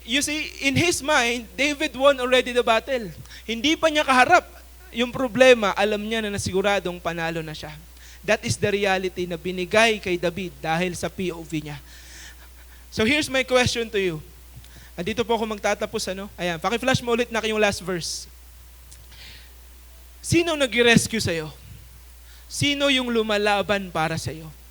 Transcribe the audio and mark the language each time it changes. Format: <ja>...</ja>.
<en>You see, in his mind, David won already the battle.</en> <tl>Hindi pa niya kaharap yung problema, alam niya na nasiguradong panalo na siya.</tl> <en>That is the reality</en> <tl>na binigay kay David dahil sa POV niya.</tl> <en>So here's my question to you.</en> <tl>Andito po ako magtatapos, ano? Ayan, paki-flash mo ulit na yung last verse. Sino nag-rescue sa'yo? Sino yung lumalaban para sa'yo?</tl>